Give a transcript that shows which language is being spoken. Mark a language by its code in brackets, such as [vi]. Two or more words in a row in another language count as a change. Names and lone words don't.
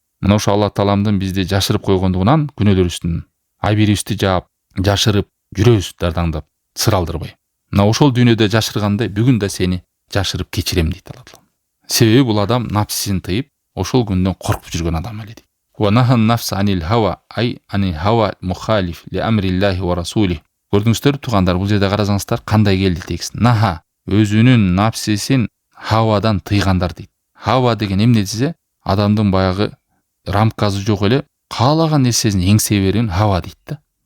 [ky] Мына ошо Алла Тааламдын бизди жашырып койгондугунан күнөөлөрүбүздүн айбирибизди жаап, жашырып жүрөбүз дардаңдап, сыр алдырбай. Мына ошол дүйнөдө жашыргандай бүгүн да сени жашырып кечирем дейт Алла Таала. Себеби бул адам напсисин тыйып, ошол күндөн коркуп жүргөн адам эле дейт. [ar] ونهى النفس عن الهوى أي عن الهوى المخالف لأمر الله ورسوله. [ky] Көрдүңүздөр тугандар, бул жерде карасаңыздар кандай келди текст. Наха өзүнүн напсисин хавадан тыйгандар дейт. Хава деген эмне десе, адамдын баягы рамкасы жок эле каалаган нерсесин эңсей берген хава дейт да.